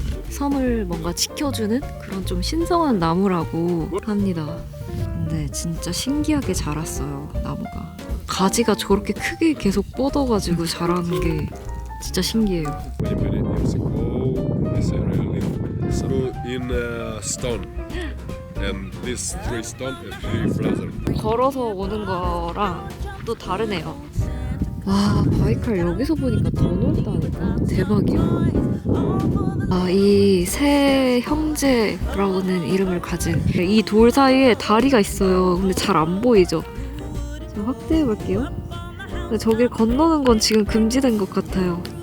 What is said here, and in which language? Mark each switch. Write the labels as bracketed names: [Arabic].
[Korean] 섬을 뭔가 지켜주는 그런 좀 신성한 나무라고 합니다. 근데 진짜 신기하게 자랐어요, 나무가. 가지가 저렇게 크게 계속 뻗어가지고 자라는 게 진짜 신기해요. [English] Many years ago, this area lived in stone. and this 3 stone is 3 brother. [Korean] 걸어서 오는 거랑 또 다르네요. 와, 바이칼 여기서 보니까 더 넓다니까. 대박이야. 아, 이 세 형제라고는 이름을 가진 이 돌 사이에 다리가 있어요. 근데 잘 안 보이죠? 좀 확대해 볼게요. 근데 저길 건너는 건 지금 금지된 것 같아요.